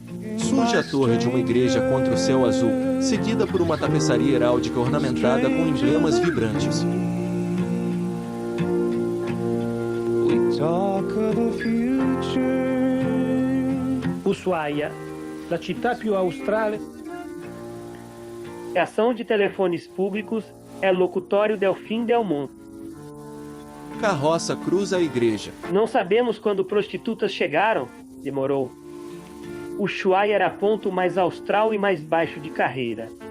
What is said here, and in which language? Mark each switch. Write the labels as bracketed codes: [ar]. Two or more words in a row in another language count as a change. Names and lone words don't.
[pt] Surge a torre de uma igreja contra o céu azul, seguida por uma tapeçaria heráldica ornamentada com emblemas vibrantes. [it] Ushuaia, la città più australe. [pt] A ação de telefones públicos é locutório del fim del mundo. Carroça cruza a igreja. Não sabemos quando prostitutas chegaram, demorou. Ushuaia era ponto mais austral e mais baixo de carreira.